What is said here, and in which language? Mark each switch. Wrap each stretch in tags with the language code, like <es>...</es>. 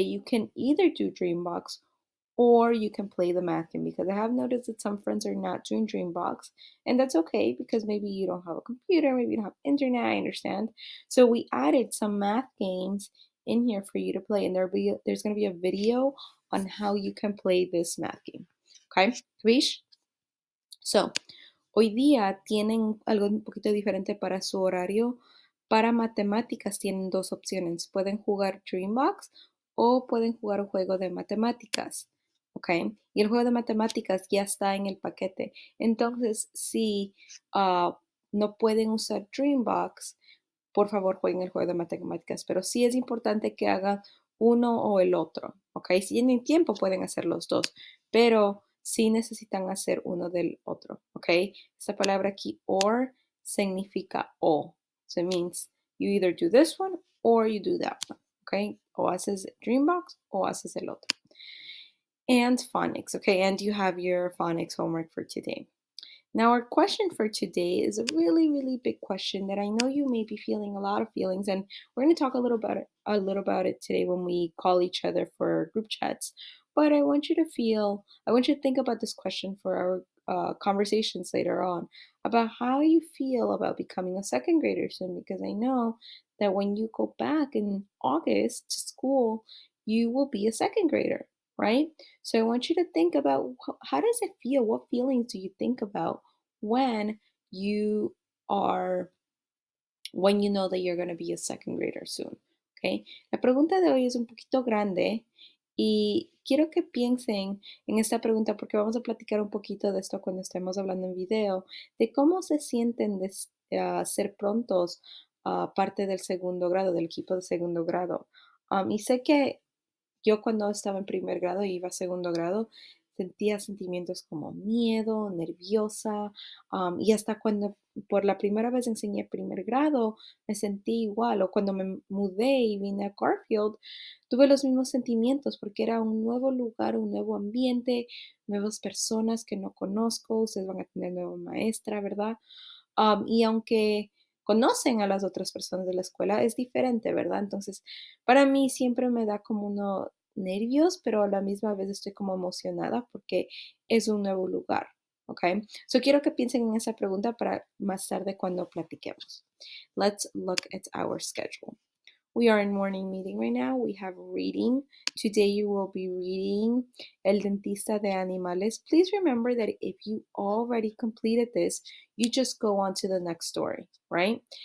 <en>You can either do Dreambox or you can play the math game because I have noticed that some friends are not doing Dreambox, and that's okay because maybe you don't have a computer, maybe you don't have internet. I understand. So we added some math games in here for you to play, and there's going to be a video on how you can play this math game. Okay, Vish?</en> <es>So, hoy día tienen algo un poquito diferente para su horario. Para matemáticas tienen dos opciones. Pueden jugar Dreambox o pueden jugar un juego de matemáticas. ¿Ok? Y el juego de matemáticas ya está en el paquete. Entonces, si no pueden usar Dreambox, por favor jueguen el juego de matemáticas. Pero sí es importante que hagan uno o el otro. ¿Ok? Si tienen tiempo, pueden hacer los dos. Pero sí necesitan hacer uno del otro, ¿ok? Esta palabra aquí, or, significa o.</es> <en>So it means you either do this one or you do that one, ¿ok?</en> <es>O haces Dreambox o haces el otro.</es> <en>And phonics, okay? And you have your phonics homework for today. Now, our question for today is a really, really big question that I know you may be feeling a lot of feelings, and we're going to talk a little about it today when we call each other for group chats. But I want you to think about this question for our conversations later on about how you feel about becoming a second grader soon, because I know that when you go back in August to school, you will be a second grader, right? So I want you to think about how does it feel? What feelings do you think about when you are, when you know that you're going to be a second grader soon? Okay.</en> <es>La pregunta de hoy es un poquito grande y quiero que piensen en esta pregunta porque vamos a platicar un poquito de esto cuando estemos hablando en video, de cómo se sienten de ser prontos parte del segundo grado, del equipo de segundo grado. Y sé que yo cuando estaba en primer grado y iba a segundo grado, sentía sentimientos como miedo, nerviosa, y hasta cuando por la primera vez enseñé primer grado, me sentí igual, o cuando me mudé y vine a Garfield, tuve los mismos sentimientos porque era un nuevo lugar, un nuevo ambiente, nuevas personas que no conozco, ustedes van a tener nueva maestra, ¿verdad? Y aunque conocen a las otras personas de la escuela, es diferente, ¿verdad? Entonces, para mí siempre me da como unos nervios, pero a la misma vez estoy como emocionada porque es un nuevo lugar, ¿ok? So quiero que piensen en esa pregunta para más tarde cuando platiquemos.</es> <en>Let's look at our schedule. We are in morning meeting right now. We have reading. Today you will be reading El Dentista de Animales. Please remember that if you already completed this, you just go on to the next story, right?</en>